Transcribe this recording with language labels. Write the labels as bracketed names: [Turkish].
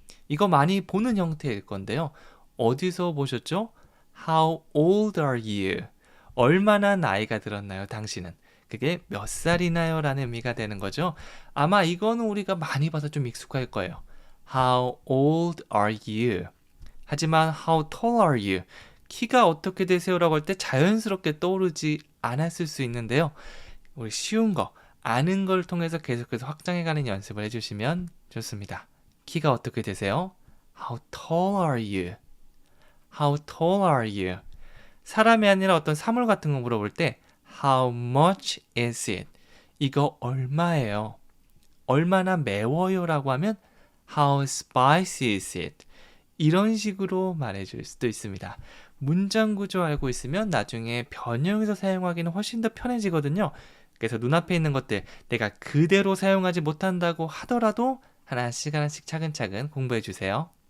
[Korean] 이거 많이 보는 형태일 건데요. 어디서 보셨죠? [English] How old are you? [Korean] 얼마나 나이가 들었나요, 당신은? 그게 몇 살이나요? 라는 의미가 되는 거죠. 아마 이거는 우리가 많이 봐서 좀 익숙할 거예요. [English] How old are you? [Korean] 하지만 [English] how tall are you? [Korean] 키가 어떻게 되세요? 라고 할 때 자연스럽게 떠오르지 않았을 수 있는데요. 우리 쉬운 거, 아는 걸 통해서 계속해서 확장해가는 연습을 해주시면 좋습니다. 키가 어떻게 되세요? [English] How tall are you? How tall are you? [Korean] 사람이 아니라 어떤 사물 같은 거 물어볼 때 [English] How much is it? [Korean] 이거 얼마예요? 얼마나 매워요? 라고 하면 [English] How spicy is it? [Korean] 이런 식으로 말해줄 수도 있습니다. 문장 구조 알고 있으면 나중에 변형해서 사용하기는 훨씬 더 편해지거든요. 그래서 눈앞에 있는 것들 내가 그대로 사용하지 못한다고 하더라도 하나씩 차근차근 공부해 주세요.